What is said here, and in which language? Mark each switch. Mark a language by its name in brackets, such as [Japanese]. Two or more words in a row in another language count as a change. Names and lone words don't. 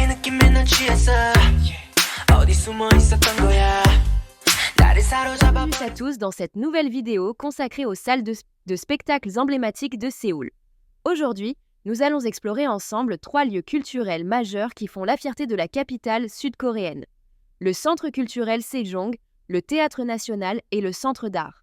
[Korean] 느낌에 난 취했어 어디 숨어 있었던 거야 나를 사로잡아 [French] Bienvenue à tous dans cette nouvelle vidéo consacrée aux salles de spectacles emblématiques de Séoul. Aujourd'hui, nous allons explorer ensemble 3 lieux culturels majeurs qui font la fierté de la capitale sud-coréenne. Le Centre culturel Sejong, le Théâtre national et le Centre d'art.